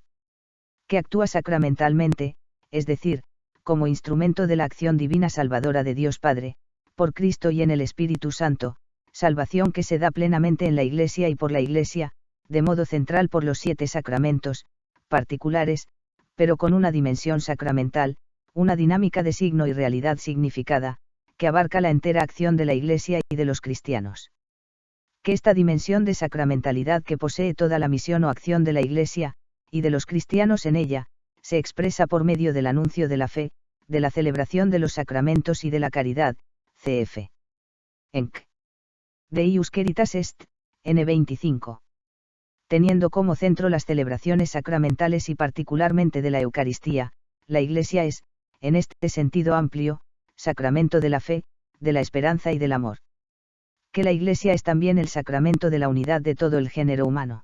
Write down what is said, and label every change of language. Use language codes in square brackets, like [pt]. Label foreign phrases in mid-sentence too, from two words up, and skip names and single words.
[es] Que actúa sacramentalmente, es decir, como instrumento de la acción divina salvadora de Dios Padre, por Cristo y en el Espíritu Santo, salvación que se da plenamente en la Iglesia y por la Iglesia, de modo central por los 7 sacramentos, particulares, pero con una dimensión sacramental, una dinámica de signo y realidad significada, que abarca la entera acción de la Iglesia y de los cristianos. Que esta dimensión de sacramentalidad que posee toda la misión o acción de la Iglesia, y de los cristianos en ella, se expresa por medio del anuncio de la fe, de la celebración de los sacramentos y de la caridad, cf. Enc. Deius Caritas Est, N25. Teniendo como centro las celebraciones sacramentales y particularmente de la Eucaristía, la Iglesia es, en este sentido amplio, sacramento de la fe, de la esperanza y del amor. Que la Iglesia es también el sacramento de la unidad de todo el género humano.